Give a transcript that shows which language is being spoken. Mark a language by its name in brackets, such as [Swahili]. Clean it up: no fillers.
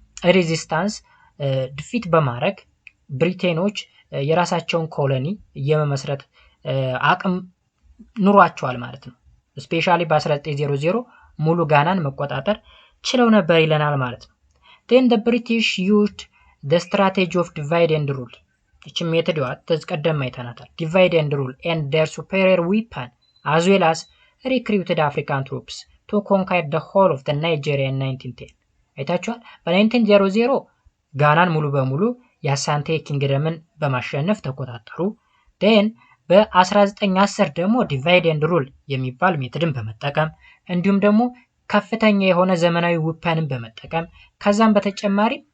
[Amharic] ሬዚስታንስ ዲፊት በማድረግ ብሪቴኖች የራሳቸውን ኮሎኒ የመመስረት አቅም ኑሯቸዋል ማለት ነው። ስፔሻሊ በ1900 ሙሉ ጋናን መቆጣጠር ችለው ነበር ይለናል ማለት ነው። [English] Then the British used the strategy of divide and rule. [Amharic] እቺ ሜተድ ተቀደም አይተናታል። [English] divide and rule and their superior weapon as well as recruited African troops to conquer the whole of the Nigeria in 1910. [Amharic] አይታችኋል። በ1900 ጋናን ሙሉ በሙሉ የአሳንቴ ኪንግደምን በማሸነፍ ተቆጣጠሩ። ዴን በ1910 ደግሞ ዲቫይድ ኤንድ ሩል የሚባል ሜትድን በመጠቀም እንዲሁም ደግሞ ከፍተኛ የሆነ ዘመናዊ ውፐንን በመጠቀም ከዛም በተጨማሪ